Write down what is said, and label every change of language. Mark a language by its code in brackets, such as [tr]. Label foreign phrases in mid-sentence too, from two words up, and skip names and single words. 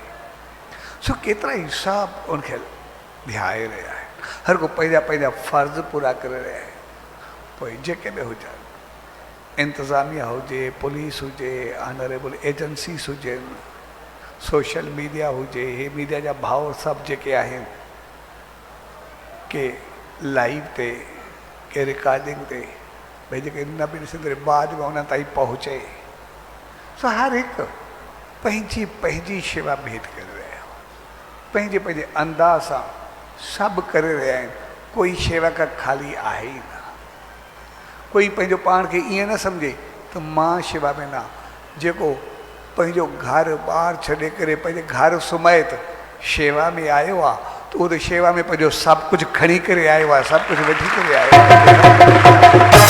[sd] सो केतिरा ई सभु उनखे ध्याए रहिया आहिनि, हर को पंहिंजा पंहिंजा फ़र्ज़ पूरा करे रहिया आहिनि। पोइ जेके बि हुजनि, इंतिज़ामिया हुजे, पुलिस हुजे, [en] honorable agencies [sd] हुजनि, [en] social media [sd] हुजे, हे मीडिया जा भाव सभु जेके आहिनि, के लाइव ते, के रिकॉर्डिंग ते, भई जेके न बि ॾिसंदे बाद में उन ताईं पहुचे। सो हर हिकु पंहिंजी पंहिंजी शेवा भेट करे रहिया, पंहिंजे पंहिंजे अंदाज़ सां सभु करे रहिया आहिनि। कोई शेवा का खाली आहे ई न। कोई पंहिंजो पाण खे ईअं न सम्झे त मां शेवा में न, जेको पंहिंजो घर ॿार छॾे करे पंहिंजे घर सुम्हे त शेवा में आयो आहे, त उहो त शेवा में पंहिंजो सभु कुझु खणी करे आयो आहे, सभु कुझु वठी करे आयो आहे।